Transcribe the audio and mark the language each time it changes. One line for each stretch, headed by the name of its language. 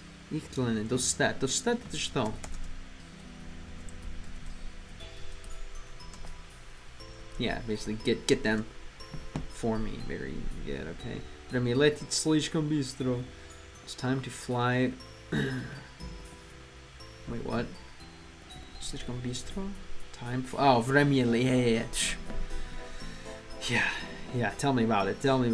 Russian: Их для меня, достать это что?
English: Yeah, basically get them for me. Very good, okay.
Russian: Время летит слишком быстро.
English: It's time to fly. Wait, what?
Russian: Слишком быстро? Время летит.
English: Yeah, tell me about it.